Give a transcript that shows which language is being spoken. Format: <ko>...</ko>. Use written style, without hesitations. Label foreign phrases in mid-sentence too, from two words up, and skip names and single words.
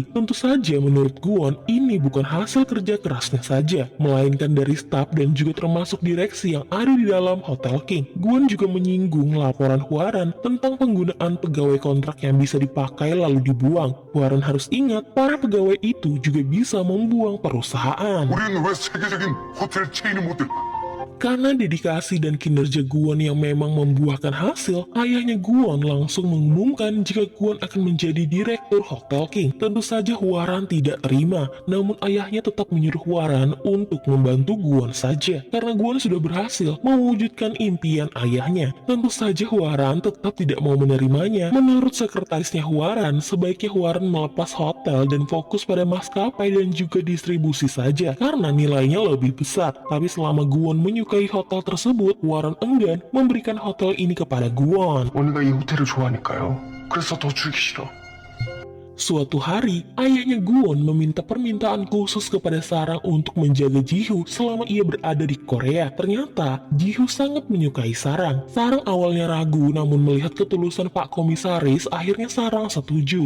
<id>Tentu saja menurut Guan, ini bukan hasil kerja kerasnya saja, melainkan dari staf dan juga termasuk direksi yang ada di dalam Hotel King. Guan juga menyinggung laporan Huaran tentang penggunaan pegawai kontrak yang bisa dipakai lalu dibuang. Huaran harus ingat, para pegawai itu juga bisa membuang perusahaan.</id> <ko>우리는 왜 세계적인 호텔 체인을 못 돼?</ko> <id>Karena dedikasi dan kinerja Guan yang memang membuahkan hasil, ayahnya Guan langsung mengumumkan jika Guan akan menjadi direktur Hotel King. Tentu saja Huaran tidak terima, namun ayahnya tetap menyuruh Huaran untuk membantu Guan saja. Karena Guan sudah berhasil mewujudkan impian ayahnya. Tentu saja Huaran tetap tidak mau menerimanya. Menurut sekretarisnya Huaran, sebaiknya Huaran melepas hotel dan fokus pada maskapai dan juga distribusi saja, karena nilainya lebih besar. Tapi selama Guan menyukai hotel tersebut, Warren enggan memberikan hotel ini kepada Guan.</id> <ko>언니가 이 호텔을 좋아하니까요. 그래서 더 주기 싫어.</ko> <id>Suatu hari, ayahnya Guon meminta permintaan khusus kepada Sarang untuk menjaga Jihu selama ia berada di Korea. Ternyata, Jihu sangat menyukai Sarang. Sarang awalnya ragu, namun melihat ketulusan Pak Komisaris, akhirnya Sarang setuju.</id>